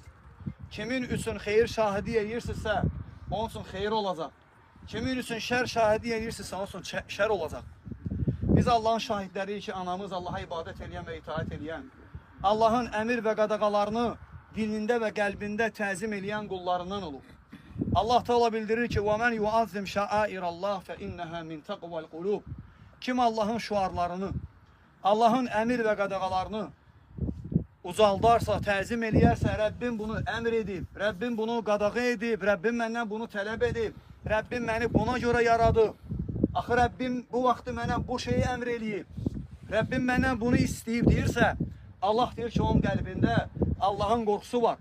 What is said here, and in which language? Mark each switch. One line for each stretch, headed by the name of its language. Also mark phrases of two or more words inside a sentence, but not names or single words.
Azerbaijani: Kimin üçün xeyir şahidi edirsinizsə, onun üçün xeyir olacaq. Kimin üçün şər şahidi edirsinizsə, onun üçün şər olacaq. Biz Allahın şahidləriyik ki, anamız Allaha ibadət edən və itaət edən, Allahın əmir və qadağalarını dilində və qəlbində təzim edən qullarından olur. Allah Teala bildirir ki,
Arabic: وَمَنْ يُعَظِّمْ شَعَائِرَ اللّٰهِ فَإِنَّهَا مِنْ تَقْوَى الْقُلُوبِ
Azerbaijani: Kim Allahın şuarlarını, Allahın əmir və qadağalarını ucaldarsa, təzim eləyərsə, Rəbbim bunu əmr edib, Rəbbim bunu qadağa edib, Rəbbim məndən bunu tələb edib, Rəbbim məni buna görə yaradıb. Axı Rəbbim bu vaxtı mənə bu şeyi əmr eləyib, Rəbbim məndən bunu istəyib deyirsə, Allah deyir ki, onun qəlbində Allahın qorxusu var.